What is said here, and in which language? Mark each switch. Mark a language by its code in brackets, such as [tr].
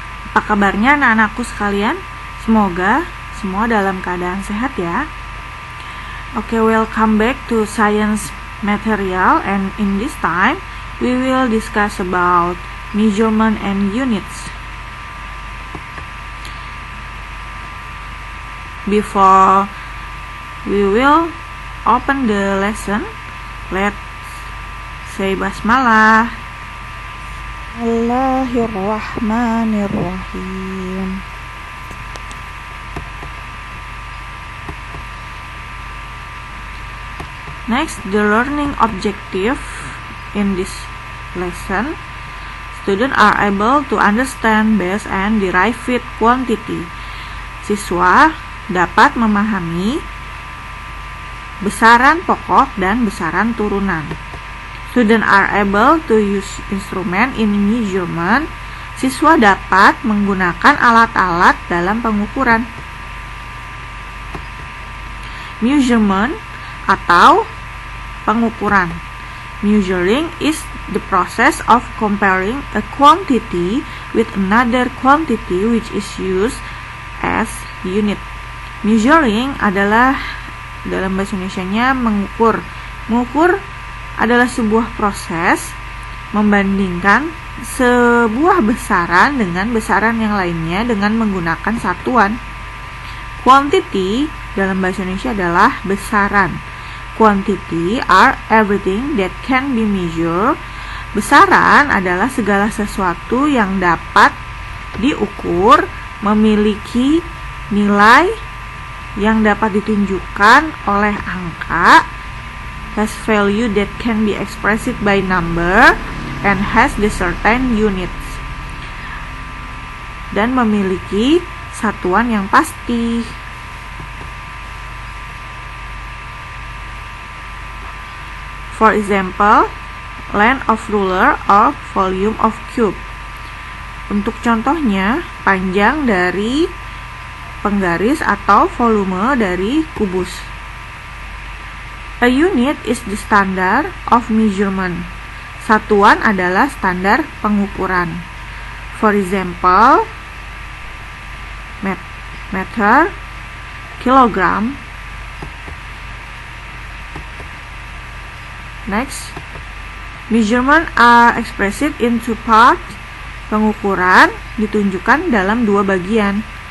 [id] Apa kabarnya anak-anakku sekalian? Semoga semua dalam keadaan sehat ya. [en] Oke, welcome back to science material, and in this time we will discuss about measurement and units. Before we will open the lesson, let's say basmalah. [ar] Bismillahirrahmanirrahim. [en] Next, the learning objective in this lesson. Students are able to understand base and derived quantity. [id] Siswa dapat memahami besaran pokok dan besaran turunan. [en] Students are able to use instrument in measurement. [id] Siswa dapat menggunakan alat-alat dalam pengukuran. Measurement atau pengukuran. [en] Measuring is the process of comparing a quantity with another quantity which is used as unit. [id] Measuring adalah dalam bahasa Indonesianya mengukur. Mengukur adalah sebuah proses membandingkan sebuah besaran dengan besaran yang lainnya dengan menggunakan satuan. Quantity dalam bahasa Indonesia adalah besaran. [en] Quantity are everything that can be measured. [id] Besaran adalah segala sesuatu yang dapat diukur, memiliki nilai yang dapat ditunjukkan oleh angka, [en] has value that can be expressed by number, and has the certain units, [id] dan memiliki satuan yang pasti. [en] For example, length of ruler or volume of cube. [id] Untuk contohnya, panjang dari penggaris atau volume dari kubus. [en] A unit is the standard of measurement. [id] Satuan adalah standar pengukuran. [en] For example, meter, kilogram. Next, measurement are expressed in two parts. [id] Pengukuran ditunjukkan dalam dua bagian.